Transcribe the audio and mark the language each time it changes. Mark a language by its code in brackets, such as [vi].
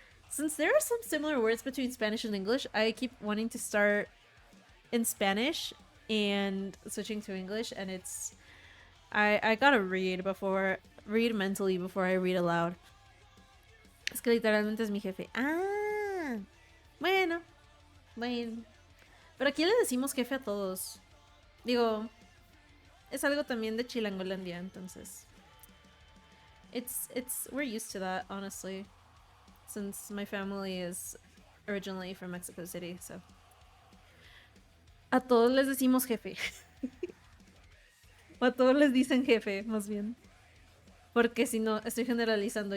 [en] Since there are some similar words between Spanish and English, I keep wanting to start in Spanish and switching to English, and it's. I gotta read mentally before I read aloud. [es] Es que literalmente es mi jefe. Ah, bueno. Pero aquí le decimos jefe a todos. Digo, es algo también de Chilangolandia, entonces. [en] We're used to that, honestly. Since my family is originally from Mexico City, so. [es] A todos les decimos jefe. O a todos les dicen jefe, más bien. Porque si no, estoy generalizando.